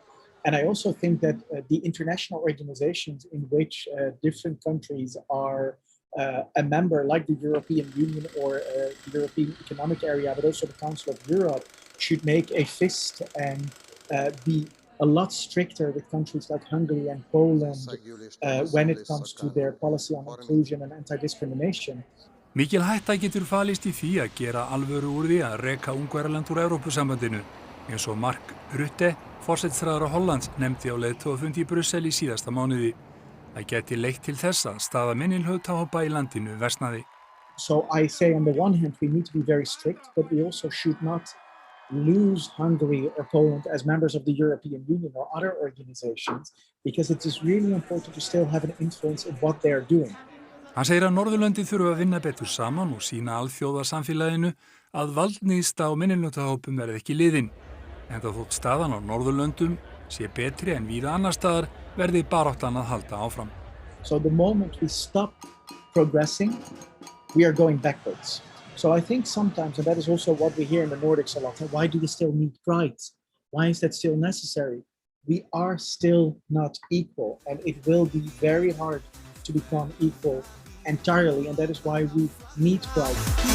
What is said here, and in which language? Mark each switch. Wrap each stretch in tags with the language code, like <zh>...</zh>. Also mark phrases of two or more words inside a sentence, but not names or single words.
<en>And I also think that the international organizations in which different countries are a member, like the European Union or the European Economic Area, but also the Council of Europe, should make a fist and be a lot stricter with countries like Hungary and Poland when it comes to their policy on inclusion and anti-discrimination.</en> <is>Mikil hætta getur falist í því að gera alvöru úr því að reka Ungverjaland úr Evrópusambandinu, eins og Mark Rutte, forsætisráðherra Hollands, nefndi á leiðtogafundi í Brussel í síðasta mánuði. Það geti leitt til þess að staða minnihlutahópa í landinu versnaði.</is> <en>So I say on the one hand we need to be very strict, but we also should not lose Hungary or Poland as members of the European Union or other organizations, because it is really important to still have an influence in what they are doing.</en> <is>Hann segir að Norðurlöndin þurfa að vinna betur saman og sýna alþjóðasamfélaginu að valdníðsta á minnihlutahópum verði ekki liðin. En það þótt staðan á Norðurlöndum sé betri en víða annar staðar verði baráttan að halda áfram.</is> <en>So the moment we stop progressing, we are going backwards. So I think sometimes, and that is also what we hear in the Nordics a lot, why do we still need pride? Why is that still necessary? We are still not equal, and it will be very hard to become equal entirely, and that is why we need pride.</en> <is>Í</is>